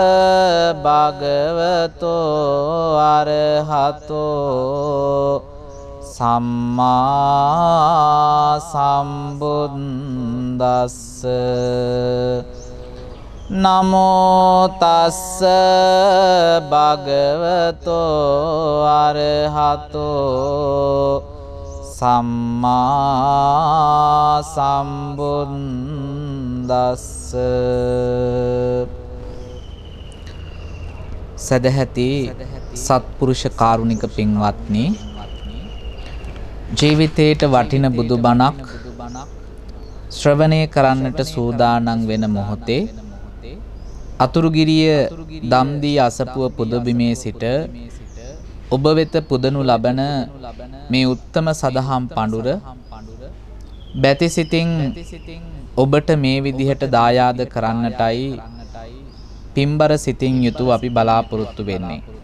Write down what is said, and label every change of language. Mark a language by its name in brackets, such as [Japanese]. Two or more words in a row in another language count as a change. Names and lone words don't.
[Pali] භගවතෝ අරහතෝ සම්මා සම්බුද්දස්ස නමෝ තස්ස භගවතෝ අරහතෝ සම්මා සම්බුද්දස්ස. [Sinhala] සදැහැති සත්පුරුෂ කාරුණික පින්වත්නි, ජීවිතේට වටින බුදුබණක් ශ්‍රවණය කරන්නට සූදානම් වෙන මොහොතේ අතුරුගිරිය දම්දී අසපුව පුදබිමේ සිට ඔබ වෙත පුදනු ලබන මේ උත්තම සදහම් පඬුර බැතිසිතින් ඔබට මේ විදිහට දායාද කරන්නටයි පින්බර සිතින් යුතුව අපි බලාපොරොත්තු වෙන්නේ.